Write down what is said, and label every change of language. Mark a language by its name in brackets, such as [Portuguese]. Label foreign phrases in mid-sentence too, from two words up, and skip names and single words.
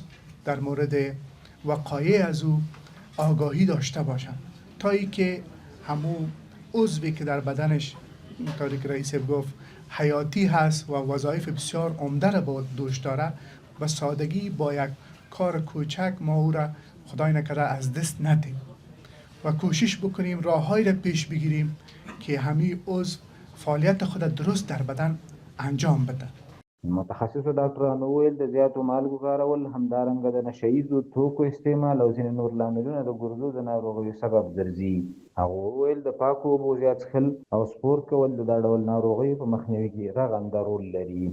[Persian] در مورد وقایع از او آگاهی داشته باشند تا ای که همو عضوی که در بدنش طوری که رئیس گفت حیاتی هست و وظایف بسیار عمده را با دوش داره، و سادگی با یک کار کوچک ما او را خدای نکرده از دست ندیم و کوشش بکنیم راههایی را پیش بگیریم که همین عضو فعالیت خود درست در بدن انجام بده. [Pashto] متخصصو ډاکټرانو وویل د زیاتو مالګو کارول، همدارنګه د نشه ییزو توکو استعمال او ځینې نور لاملونه د ګردو د ناروغیو سبب ګرځي. هغه وویل د پاکو اوبو زیات څښل او سپورت کول د دا ډول ناروغیو په مخنیوي کې رغنده رول لري.